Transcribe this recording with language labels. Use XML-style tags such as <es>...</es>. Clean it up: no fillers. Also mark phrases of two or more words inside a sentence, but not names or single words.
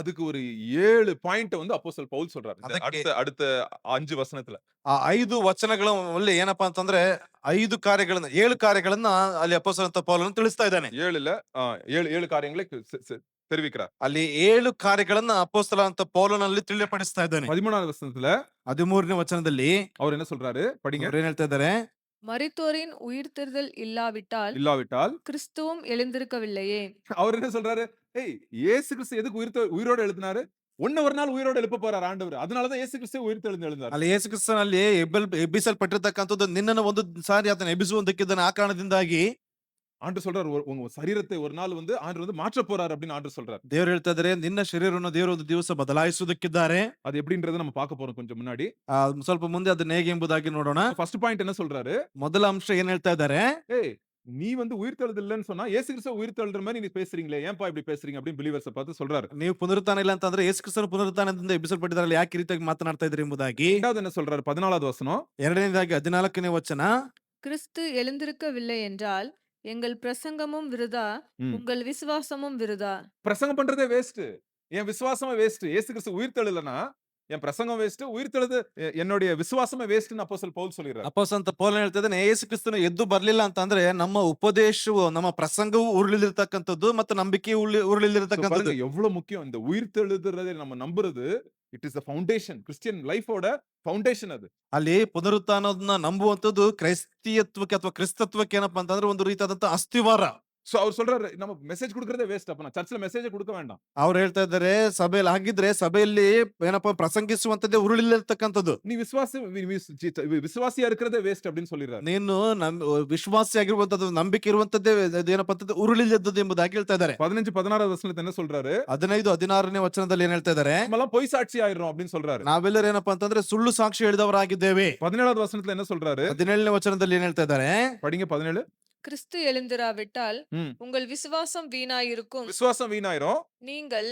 <ta>அதுக்கு ஒரு 7 பாயிண்ட் வந்து அப்போஸ்தலர் பவுல் சொல்றாரு.</ta> <kn>ಅದಕ್ಕೆ</kn> <ta>அடுத்த 5 வசனத்துல</ta> <kn>ಆ 5 ವಚನಗಳಲ್ಲಿ ಏನಪ್ಪಾ ಅಂತಂದ್ರೆ 5 ಕಾರ್ಯಗಳನ್ನ 7 ಕಾರ್ಯಗಳನ್ನ ಅಲ್ಲಿ ಅಪೊಸ್ತಲನಾದ ಪೌಲನು ತಿಳಿಸ್ತಾ ಇದ್ದಾನೆ.</kn> <ta>7ல 7 காரியங்களை தெரிவிக்கிறார்.</ta> <kn>ಅಲ್ಲಿ 7 ಕಾರ್ಯಗಳನ್ನ ಅಪೊಸ್ತಲನಾದ ಪೌಲನಲ್ಲಿ ತಿಳಿಯಪಡಿಸ್ತಾ ಇದ್ದಾನೆ.</kn> <ta>13வது வசனத்துல</ta> <kn>13ನೇ ವಚನದಲ್ಲಿ</kn> <ta>அவர் என்ன சொல்றாரு? படிங்க.</ta> <kn>ಅವ್ರು ಏನ್ ಹೇಳ್ತಾ ಇದ್ದಾರೆ?</kn> <ta>மரித்தோரின் உயிர்த்தெழுதல் இல்லாவிட்டால் இல்லாவிட்டால் கிறிஸ்துவும் எழுந்திருக்கவில்லையே. அவர் என்ன சொல்றாரு? ஏய், இயேசு கிறிஸ்து எதுக்கு உயிரோட எழுதினாரு? ஒண்ணு ஒரு நாள் உயிரோட எழுப்ப போறார் ஆண்டவர். அதனாலதான் இயேசு கிறிஸ்து உயிர்த்தெழுந்து எழுந்தார்.</ta> <kn>ಅಲ್ಲಿ ಯೇಸು ಕ್ರಿಸ್ತನಲ್ಲಿ ಎಬ್ಬಿಸಲ್ಪಟ್ಟಿರ್ತಕ್ಕಂಥದ್ದು ನಿನ್ನನ್ನು ಒಂದು ಸಾರಿ ಆತನ ಎಬ್ಬಿಸುವಂತಕ್ಕಿದ್ದಾನೆ. ಆ ಕಾರಣದಿಂದಾಗಿ</kn> <ta>ஆண்டவர் சொல்றாரு, உங்க சரீரத்தை ஒரு நாள் வந்து ஆண்டவர் வந்து மாற்ற போறார் அப்படின்னு ஆண்டவர் சொல்றாரு.</ta> <kn>ದೇವರು ಹೇಳ್ತಾ ಇದ್ದಾರೆ, ನಿನ್ನ ಶರೀರವನ್ನು ದೇವರು ಒಂದು ದಿವಸ ಬದಲಾಯಿಸುವುದಕ್ಕಿದ್ದಾರೆ.</kn> <ta>அது எப்படின்றத நம்ம பார்க்க போறோம் கொஞ்சம் முன்னாடி.</ta> <kn>ಸ್ವಲ್ಪ ಮುಂದೆ ಅದನ್ನ ಹೇಗೆ ಎಂಬುದಾಗಿ ನೋಡೋಣ.</kn> <en>first point</en> <ta>என்ன சொல்றாரு?</ta> <kn>ಮೊದಲ ಅಂಶ ಏನ್ ಹೇಳ್ತಾ ಇದ್ದಾರೆ?</kn> <ta>ஏய், நீ வந்து உயிர்த்தெழுதல் இல்லன்னு சொன்னா இயேசு கிறிஸ்து உயிர்த்தெழுற மாதிரி நீ பேசுறீங்களே, ஏன்பா இப்படி பேசுறீங்க அப்படின்னு பிலீவர்ஸ் பார்த்து சொல்றாரு.</ta> <kn>ನೀವು ಪುನರುತ್ಥಾನ ಇಲ್ಲ ಅಂತಂದ್ರೆ ಯೇಸು ಕ್ರಿಸ್ತನ ಪುನರುತ್ಥಾನದಿಂದ ಎಬ್ಬಿಸಲ್ಪಟ್ಟಿದ್ದಾರಲ್ಲ, ಯಾಕೆ ಈ ರೀತಿಯಾಗಿ ಮಾತನಾಡ್ತಾ ಇದ್ರಿ ಎಂಬುದಾಗಿ.</kn> <ta>இரண்டாவது என்ன சொல்றாரு? 14வது வசனம்.</ta> <kn>ಎರಡನೇದಾಗಿ 14ನೇ ವಚನ,</kn> <ta>கிறிஸ்து எழுந்திருக்கவில்லை என்றால் எங்கள் பிரசங்கமும் விருதா, ம். உங்கள் விசுவாசமும் விருதா. பிரசங்கம் பண்றதே வேஸ்ட். என் விசுவாசமே வேஸ்ட். இயேசு கிறிஸ்து உயிர்த்தெழலனா என் பிரசங்கம் வேஸ்ட், உயிர்த்தெழுது என்னுடைய விசுவாசமே வேஸ்ட்னு அப்போஸ்தலன் ಪೌಲ್ சொல்றாரு.</ta> <kn>ಅಪೊಸ್ತಲ ಪೌಲನು ಹೇಳ್ತಾ ಇದ್ದಾನೆ, ಯೇಸು ಕ್ರಿಸ್ತನು ಎದ್ದು ಬರ್ಲಿಲ್ಲ ಅಂತಂದ್ರೆ ನಮ್ಮ ಉಪದೇಶವು, ನಮ್ಮ ಪ್ರಸಂಗವು ಉರುಳಿಲಿರ್ತಕ್ಕಂಥದ್ದು ಮತ್ತು ನಂಬಿಕೆ</kn> <ta>பாருங்க</ta> <kn>ಉರುಳಿಲಿರ್ತಕ್ಕಂಥದ್ದು.</kn> <ta>எவ்வளவு முக்கியம் இந்த உயிர்த்தெழுதுறதை நம்ம நம்புறது.</ta> <en>It is the foundation.</en> <ta>கிறிஸ்டியன் லைஃபோட ஃபவுண்டேஷன் அது.</ta> <kn>ಅಲ್ಲಿ ಪುನರುತ್ಥಾನವನ್ನ ನಂಬುವಂಥದ್ದು ಕ್ರೈಸ್ತಿಯತ್ವಕ್ಕೆ ಅಥವಾ ಕ್ರಿಸ್ತತ್ವಕ್ಕೆ ಏನಪ್ಪಾ ಅಂತಂದ್ರೆ ಒಂದು ರೀತಿಯಾದಂತ ಅಸ್ಥಿವಾರ.</kn> <ta>சோ அவர் சொல்றாரு, நம்ம மெசேஜ் கொடுக்கறதே வேஸ்ட். அப்ப நான் சர்ச்சில் மெசேஜ் கொடுக்க வேண்டாம்.</ta> <kn>ಅವ್ರು ಹೇಳ್ತಾ ಇದ್ದಾರೆ, ಸಭೆಯಲ್ಲಿ ಹಾಗಿದ್ರೆ ಸಭೆಯಲ್ಲಿ ಏನಪ್ಪಾ ಪ್ರಸಂಗಿಸುವಂತದ್ದೇ ಉರುಳಿಲಿರ್ತಕ್ಕಂಥದ್ದು.</kn> <ta>நீ விசுவாசியா இருக்கிறதே வேஸ்ட் அப்படின்னு சொல்லிடுறாரு.</ta> <kn>ನೀನು ವಿಶ್ವಾಸಿಯಾಗಿರುವಂತದ್ದು, ನಂಬಿಕೆ ಇರುವಂತದ್ದೇ ಏನಪ್ಪಾ ಅಂತಂದ್ರೆ ಉರುಳಿಲ್ಲದ್ದು ಎಂಬುದಾಗಿ ಹೇಳ್ತಾ ಇದ್ದಾರೆ.</kn> <ta>15 16வது வசனத்துல என்ன சொல்றாரு?</ta> <kn>15 16ನೇ ವಚನದಲ್ಲಿ ಏನ್ ಹೇಳ್ತಾ ಇದ್ದಾರೆ?</kn> <ta>நம்மலாம் பொய் சாட்சி ஆயிடுறோம் அப்படின்னு சொல்றாரு.</ta> <kn>ನಾವೆಲ್ಲರೂ ಏನಪ್ಪಾ ಅಂತಂದ್ರೆ ಸುಳ್ಳು ಸಾಕ್ಷಿ ಹೇಳಿದವರಾಗಿದ್ದೇವೆ.</kn> <ta>17வது வசனத்துல என்ன சொல்றாரு?</ta> <kn>17ನೇ ವಚನದಲ್ಲಿ ಏನ್ ಹೇಳ್ತಾ ಇದ್ದಾರೆ?</kn> <ta>படிங்க 17. கிறிஸ்து எழுந்திராவிட்டால் ம். உங்கள் விசுவாசம் வீணாயிருக்கும். விசுவாசம் வீணாயிரும். நீங்கள்</ta>